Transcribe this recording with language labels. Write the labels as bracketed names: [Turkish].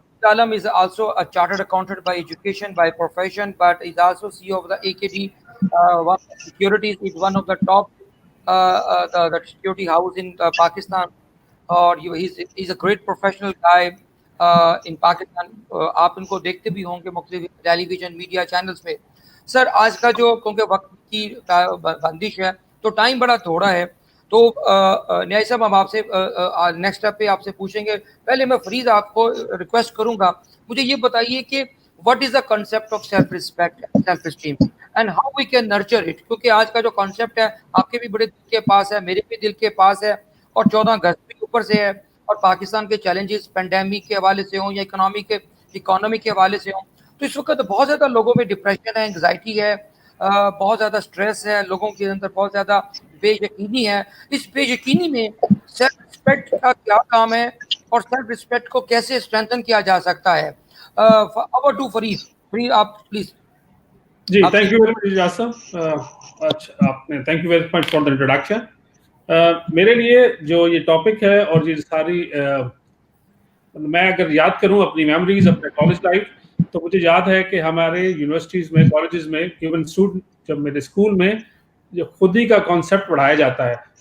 [English] Farid Alam is also a chartered accountant by education, by profession, but is also CEO of the AKD one of the Securities. Is one of the top the security house in Pakistan. اور he's a great professional guy in Pakistan. [Urdu] آپ ان کو دیکھتے بھی ہوں گے مختلف ٹیلی vision media channels پہ. سر, آج کا جو کیونکہ وقت کی بندش ہے تو ٹائم بڑا تھوڑا ہے, تو نیازی صاحب ہم آپ سے نیکسٹ اسٹیپ پہ آپ سے پوچھیں گے. پہلے میں فرید آپ کو ریکویسٹ کروں گا, مجھے یہ بتائیے کہ [English] what is the concept of self respect and self esteem and how we can nurture it. [Urdu] کیونکہ آج کا جو کانسیپٹ ہے آپ کے بھی بڑے دل کے پاس ہے, میرے بھی دل کے پاس ہے, اور 14 اگست بھی اوپر سے ہے, اور پاکستان کے چیلنجز پینڈیمک کے حوالے سے ہوں یا اکانومی کے حوالے سے ہوں, تو اس وقت بہت زیادہ لوگوں میں ڈپریشن ہے, انگزائٹی ہے, بہت زیادہ سٹریس ہے, لوگوں کے اندر بہت زیادہ بے یقینی ہے. اس بے یقینی میں سیلف رسپیکٹ کا کیا کام ہے اور سیلف رسپیکٹ کو کیسے اسٹرینتھن کیا جا سکتا ہے؟ [English] over to [Urdu] فرید, آپ please. [English] جی, thank you very much, Ijaz sahib. [Urdu] اچھا, آپ نے [English] thank you very much for the introduction. [Urdu] میرے لیے جو یہ ٹاپک ہے اور یہ ساری میں اگر یاد کروں اپنی میموریز, اپنے کالج لائف, تو مجھے یاد ہے کہ ہمارے یونیورسٹیز میں, کالجز میں, ایون اسٹوڈنٹ جب میرے اسکول میں جو خودی کا کانسیپٹ پڑھایا جاتا ہے.